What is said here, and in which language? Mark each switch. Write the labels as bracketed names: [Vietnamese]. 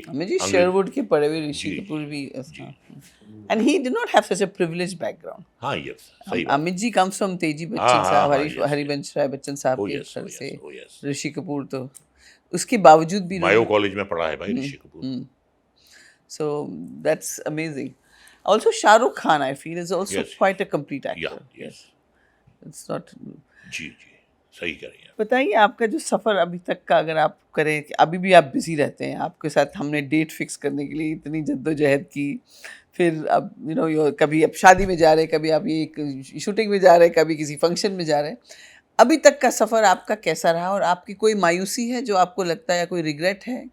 [English] Amit ji Sherwood [Hindi] के पढ़े हुए, [English] ऋषि कपूर भी, and he did not have such a privileged background. [Hindi] हाँ, [English] yes, [Hindi] सही बात। अमित जी [English] comes from [Hindi] तेजी बच्चन साहब, हरिवंश राय बच्चन साहब के घर से। ऋषि कपूर तो उसके बावजूद भी मायो कॉलेज में पढ़ा है भाई Rishi Kapoor. [English] So that's amazing. Also, Shah Rukh Khan, I feel, is also quite a complete actor. Yes. It's not. [Hindi] जी, सही कह रही हैं। बताइए आपका जो सफ़र अभी तक का, अगर आप करें, अभी भी आप बिजी रहते हैं, आपके साथ हमने डेट फिक्स करने के लिए इतनी जद्दोजहद की, फिर अब कभी आप शादी में जा रहे हैं, कभी आप ये एक शूटिंग में जा रहे हैं, कभी किसी फंक्शन में जा रहे हैं, अभी तक का सफ़र आपका कैसा रहा, और आपकी कोई मायूसी है जो आपको लगता है, या कोई रिग्रेट है?